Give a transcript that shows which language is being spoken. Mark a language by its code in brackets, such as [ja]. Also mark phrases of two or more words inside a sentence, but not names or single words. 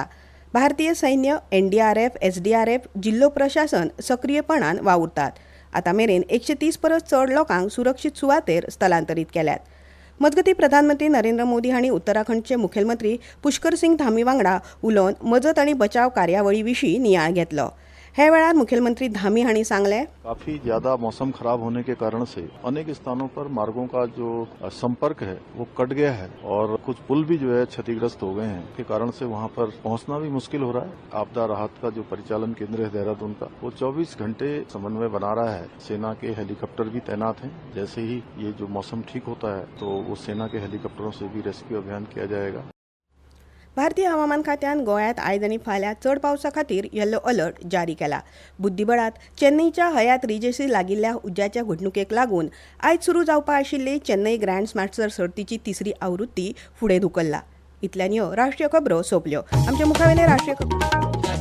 [kok] भारतीय सैन्य, NDRF, SDRF, जिल्लो प्रशासन सक्रीयपणान वावुरतात. आतां मेरेन 130 परस चड लोकांक सुरक्षीत सुवातेर स्थलांतरीत केल्यात. मजगतीं प्रधानमंत्री नरेंद्र मोदी हांणी उत्तराखंडचे मुखेलमंत्री पुष्कर सिंग धामी वांगडा उलोवन मजत आनी बचाव कार्यावळी विशीं नियाळ घेतलो. हे वेळार मुख्यमंत्री धामी हांणी सांगलें. [hi] काफी ज्यादा मौसम खराब होने के कारण से अनेक स्थानों पर मार्गों का जो संपर्क है वो कट गया है और कुछ पुल भी जो है क्षतिग्रस्त हो गए हैं. के कारण से वहां पर पहुंचना भी मुश्किल हो रहा है. आपदा राहत का जो परिचालन केंद्र है देहरादून का वो 24 घंटे समन्वय बना रहा है. सेना के हेलीकॉप्टर भी तैनात हैं. जैसे ही ये जो मौसम ठीक होता है तो वो सेना के हेलीकॉप्टरों से भी रेस्क्यू अभियान किया जाएगा. [kok] भारतीय हवामान खात्यान गोंयांत आयज आनी फाल्यां चड पावसा खातीर [en] yellow alert [kok] जारी केला. बुद्धीबळात चेन्नईच्या हयात रिजेसी लागिल्ल्या उज्याच्या घडणुकेक लागून आयज सुरू जावपा आशिल्ली चेन्नई [en] grand master [kok] सर्तीची तिसरी आवृत्ती फुडें धुकल्ला. इतल्यान ह्यो राष्ट्रीय खबरो सोंपल्यो. आमचे मुखावेले राष्ट्रीय